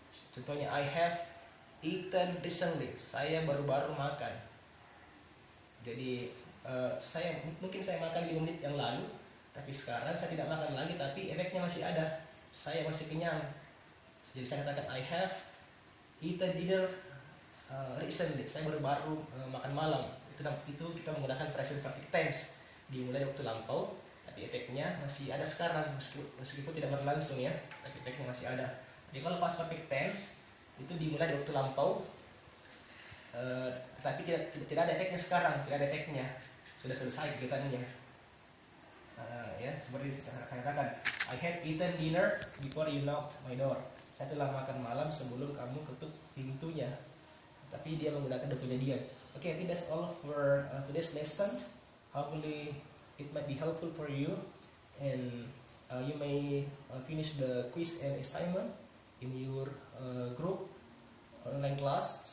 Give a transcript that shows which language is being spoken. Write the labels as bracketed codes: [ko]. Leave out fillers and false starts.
[en] Contohnya I have eaten recently. [id] Saya baru-baru makan. Jadi mungkin saya makan 5 menit yang lalu, tapi sekarang saya tidak makan lagi, tapi efeknya masih ada. Saya masih kenyang. Jadi saya katakan [en] I have eaten dinner recently. [id] Saya baru-baru makan malam. Itu kita menggunakan present perfect tense. Dimulai di waktu lampau, tapi efeknya masih ada sekarang, meskipun tidak berlangsung ya, tapi efeknya masih ada. Jadi kalau past perfect tense itu dimulai di waktu lampau, tetapi tidak ada efeknya sekarang, tidak ada efeknya, sudah selesai kegiatannya. Ya, seperti saya katakan, [en] I had eaten dinner before you knocked my door. [id] Saya telah makan malam sebelum kamu ketuk pintunya. Tapi dia menggunakan depannya dia. [en] Okay, I think that's all for today's lesson. Hopefully it might be helpful for you, and you may finish the quiz and assignment in your group online class.